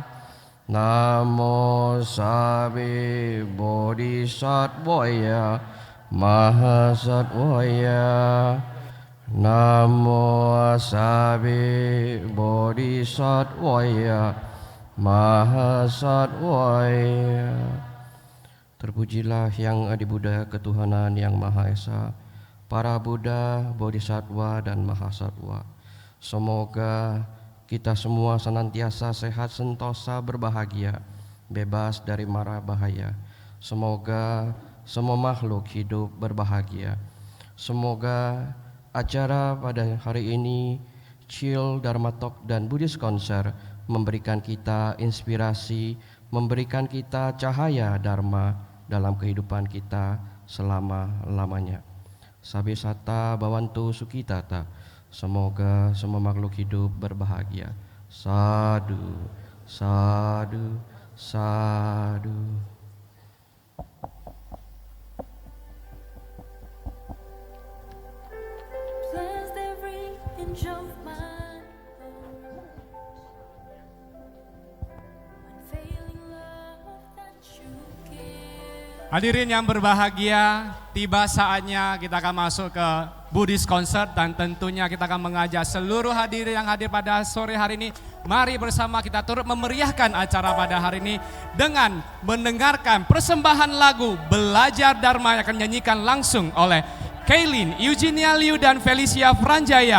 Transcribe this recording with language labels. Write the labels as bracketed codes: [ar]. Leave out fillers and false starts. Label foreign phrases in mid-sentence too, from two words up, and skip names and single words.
[pi] Namo sabbe bodhisattvaya mahasattvaya. Namo sabbe bodhisattvaya mahasattvaya. [id] Terpujilah Yang Adi Buddha, ketuhanan yang Maha Esa, para Buddha, Bodhisattva dan Mahasatwa. Semoga kita semua senantiasa sehat, sentosa, berbahagia, bebas dari mara bahaya. Semoga semua makhluk hidup berbahagia. Semoga acara pada hari ini, Chill, Dharma Talk dan Buddhist Concert memberikan kita inspirasi, memberikan kita cahaya Dharma dalam kehidupan kita selama-lamanya. [pi] Sabe sata bawantu sukitata. [id] Semoga semua makhluk hidup berbahagia. [pi] Sadu, sadu, sadu. [en] Bless every inch of my unfailing love that you give. [id] Hadirin yang berbahagia, tiba saatnya kita akan masuk ke Buddhist Concert dan tentunya kita akan mengajak seluruh hadirin yang hadir pada sore hari ini. Mari bersama kita turut memeriahkan acara pada hari ini dengan mendengarkan persembahan lagu Belajar Dharma yang akan dinyanyikan langsung oleh Kaylin, Eugenia Liu dan Felicia Franjaya.